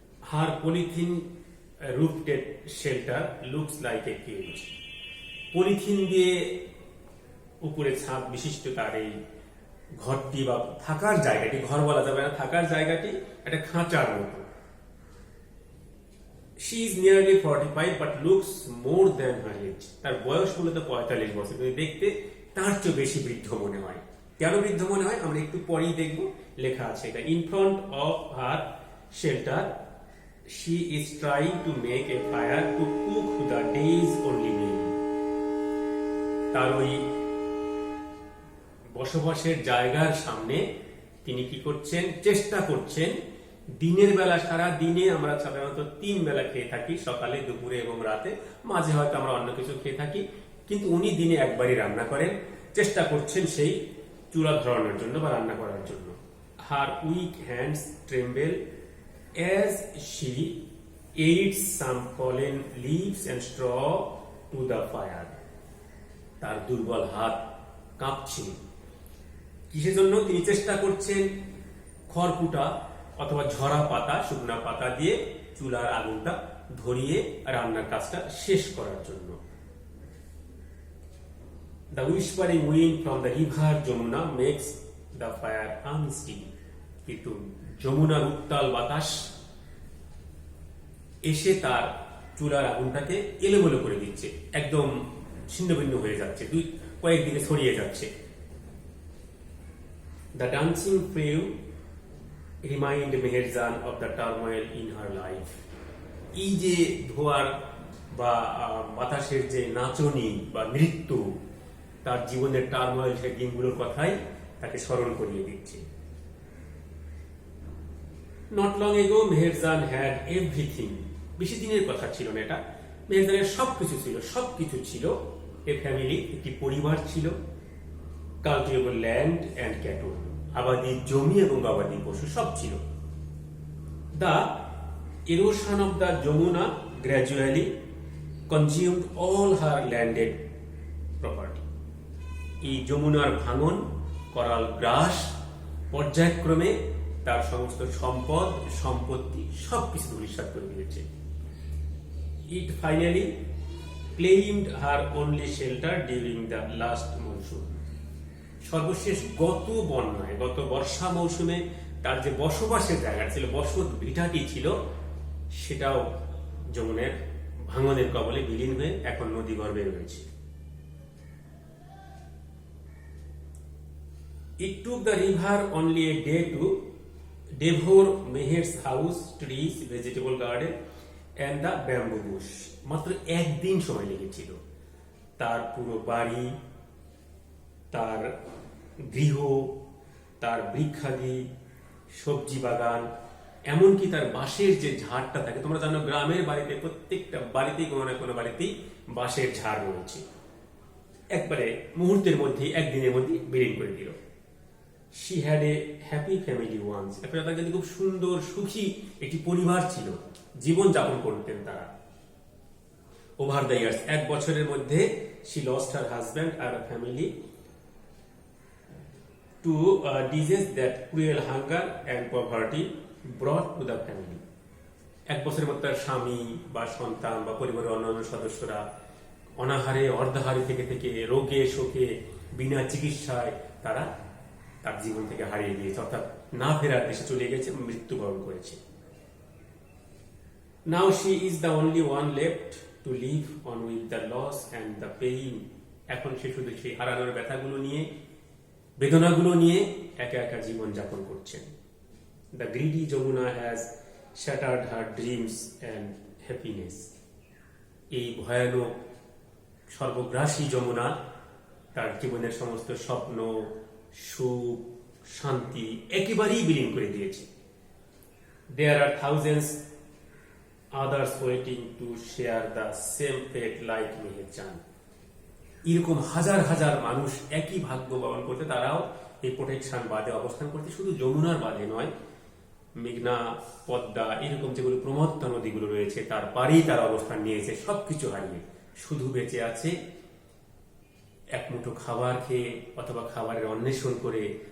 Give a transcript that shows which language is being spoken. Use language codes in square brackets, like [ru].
[en] Her polythene roofed shelter looks like a cage. [bn] Polythene দিয়ে উপরে ছাদ বিশিষ্ট তার এই ঘরটি বা থাকার জায়গাটি, ঘর বলা যাবে না, থাকার জায়গাটি একটা খাঁচার মতো। [en] She is nearly 45 but looks more than her age. [bn] তার বয়স মূলত 45 বছর, কিন্তু দেখতে তার চেয়ে বেশি বৃদ্ধ মনে হয়। কেন বৃদ্ধ মনে হয় আমরা একটু পরেই দেখব। লেখা আছে এটা, [en] in front of her shelter she is trying to make a fire to cook the day's only meal. [bn] তার ওই বসবাসের জায়গার সামনে তিনি কি করছেন, চেষ্টা করছেন। দিনের বেলা, সারা দিনে আমরা সাধারণত 3 বেলা খেয়ে থাকি, সকালে, দুপুরে এবং রাতে। মাঝে হয়তো আমরা অন্য কিছু খেয়ে থাকি, কিন্তু উনি দিনে একবারই রান্না করেন। চেষ্টা করছেন সেই চুলা ধরানোর জন্য বা রান্না করার জন্য। [en] Her weak hands tremble as she aids some fallen leaves and straw to the fire. [bn] তার দুর্বল হাত কাঁপছে। কিসের জন্য? তিনি চেষ্টা করছেন খড়কুটা অথবা ঝরা পাতা, শুকনা পাতা দিয়ে চুলার আগুনটা ধরিয়ে রান্নার কাজটা শেষ করার জন্য। [en] The whispering wind from the river Jamuna makes the fire unsteady. [bn] কিন্তু যমুনার উত্তাল বাতাস এসে তার চুলার আগুনটাকে এলোমেলো করে দিচ্ছে, একদম ছিন্নভিন্ন হয়ে যাচ্ছে, কয়েকদিকে ছড়িয়ে যাচ্ছে। [en] The dancing flame remind Meherjan of the turmoil in her life. [bn] এই যে ধোয়ার বা বাতাসের যে নাচনি বা নৃত্য, তার জীবনের টার্ময়েল, সেই দিনগুলোর কথাই তাকে স্মরণ করিয়ে দিচ্ছে। [en] Not long ago, Meherjan had everything. [bn] বেশি দিনের কথা ছিল না এটা। মেহেরজানের সবকিছু ছিল। [en] a family, [bn] একটি পরিবার ছিল। [en] cultivable land and cattle, [bn] আবাদি জমি এবং গবাদি পশু সব ছিল। [en] The erosion of the Jamuna gradually consumed all her landed property. [bn] এই যমুনার ভাঙন, করাল গ্রাস পর্যায়ক্রমে তার সমস্ত সম্পদ, সম্পত্তি সবকিছু ধূলিসাৎ করে দিয়েছে। [en] It finally claimed her only shelter during the last monsoon. [bn] সর্বশেষ গত বন্যায়, গত বর্ষা মৌসুমে তার যে বসবাসের জায়গা ছিল, বসত ভিটাটি ছিল, সেটাও যমুনার ভাঙনের কবলে বিলীন হয়ে এখন নদী গর্ভে রয়েছে। [en] It took the river only a day to devour Meher's house, trees, vegetable garden and the bamboo bush. [bn] মাত্র একদিন সময় লেগেছিল তার পুরো বাড়ি, তার গৃহ, তার বৃক্ষাদি, সবজি বাগান, এমনকি তার বাঁশের যে ঝাড়টা থাকে। তোমরা জানো গ্রামের বাড়িতে প্রত্যেকটা বাড়িতেই কোনো না কোনো বাড়িতেই বাঁশের ঝাড় রয়েছে। একবারে মুহূর্তের মধ্যে, একদিনের মধ্যে বিলীন করে দিল। [en] She had a happy family once. [bn] একটা তার কাছে খুব সুন্দর সুখী একটি পরিবার ছিল, জীবন যাপন করতেন তারা। [en] Over the years, [bn] এক বছরের মধ্যে [en] she lost her husband and her family to disease that cruel hunger and poverty brought to the family. [bn] এক বছরের মধ্যে তার স্বামী বা সন্তান বা পরিবারের অন্যান্য সদস্যরা অনাহারে, অর্ধাহারে থেকে রোগে শোকে, বিনা চিকিৎসায় তারা তার জীবন থেকে হারিয়ে দিয়েছে, অর্থাৎ না ফেরার দেশে চলে গেছে, মৃত্যুবরণ করেছে। [en] Now she is the only one left to live on with the loss and the pain. [bn] এখন সে শুধু সেই হারানোর ব্যথাগুলো নিয়ে, বেদনাগুলো নিয়ে একা একা জীবন যাপন করছেন। [en] The greedy Jamuna has shattered her dreams and happiness. [bn] এই ভয়ানক সর্বগ্রাসী যমুনা তার জীবনের সমস্ত স্বপ্ন, সুখ, শান্তি একেবারেই বিলীন করে দিয়েছে। [en] There are thousands others waiting to share the same fate like Meherjan. [bn] এরকম হাজার হাজার মানুষ একই ভাগ্য বরণ করতে, তারাও এই প্রোটেকশন বাঁধে অবস্থান করতে, শুধু যমুনার বাঁধে নয়, মেঘনা, পদ্মা, এরকম যেগুলো প্রমত্তা নদীগুলো রয়েছে তার পাড়েই তারা অবস্থান নিয়েছে। সবকিছু হারিয়ে শুধু বেঁচে আছে এক মুঠো খাবার খেয়ে অথবা খাবারের অন্বেষণ করে।